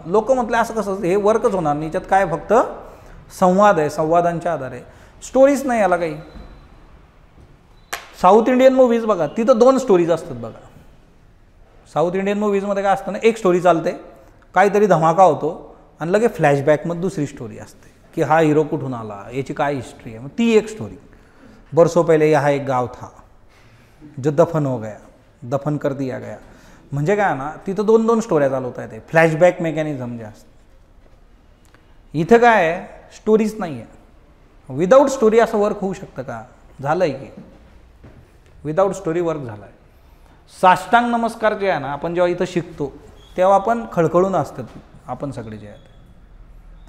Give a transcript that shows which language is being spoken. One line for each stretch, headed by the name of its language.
Marathi: लोक म्हटले असं कसं, हे वर्कच होणार नाही, याच्यात काय फक्त संवाद आहे, संवादांच्या आधारे, स्टोरीज नाही याला काही. साऊथ इंडियन मूव्हीज बघा, तिथं 2 स्टोरीज असतात बघा. साऊथ इंडियन मूव्हीजमध्ये काय असतं ना, एक स्टोरी चालते, काहीतरी धमाका होतो आणि लगे फ्लॅशबॅकमध्ये दुसरी स्टोरी असते की हा हिरो कुठून आला, याची काय हिस्ट्री आहे. मग ती एक स्टोरी.
Hindi: बरसों पहिले यहाँ एक गाव था जो दफन हो गया, दफन कर दिया गया.
Marathi: म्हणजे काय ना, तिथं 2-2 स्टोऱ्या चालवता येते, फ्लॅशबॅक मेकॅनिझम जे असतं. इथं काय आहे, स्टोरीज नाही आहे. विदाऊट स्टोरी असं वर्क होऊ शकतं का? झालं आहे की विदाऊट स्टोरी वर्क झाला आहे. साष्टांग नमस्कार जे आहे ना, आपण जेव्हा इथं शिकतो तेव्हा आपण खळखळून असतात आपण सगळे जे आहेत.